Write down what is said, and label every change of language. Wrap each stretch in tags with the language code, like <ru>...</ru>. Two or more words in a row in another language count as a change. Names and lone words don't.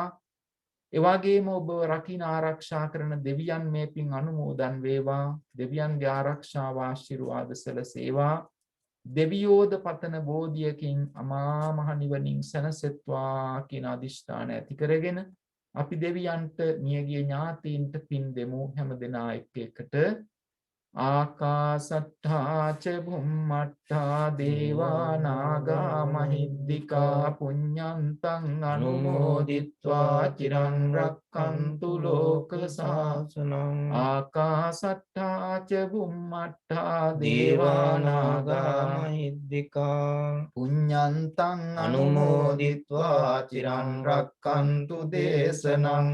<si>ඒ වගේම ඔබ රකින්න ආරක්ෂා කරන දෙවියන් මේ පින් අනුමෝදන් වේවා. දෙවියන්ගේ ආරක්ෂාව ආශිර්වාද සැලසේවා. දෙවියෝද පතන බෝධියකින් අමා මහ නිවනින් සැනසෙත්වා කියන අදිෂ්ඨාන ඇති කරගෙන අපි දෙවියන්ට, මියගිය ඥාතීන්ට පින් දෙමු හැම දෙනා එකට.</si> <pi>ආකාසට්ඨා ච බුම්මට්ඨා දේවා නාග මහිද්దికා පුඤ්ඤන්තං අනුමෝදිත්වා චිරං රක්ඛන්තු ලෝක සාසනං. ආකාසට්ඨා ච බුම්මට්ඨා දේවා නාග මහිද්దికා පුඤ්ඤන්තං අනුමෝදිත්වා චිරං රක්ඛන්තු දේශනං.</pi>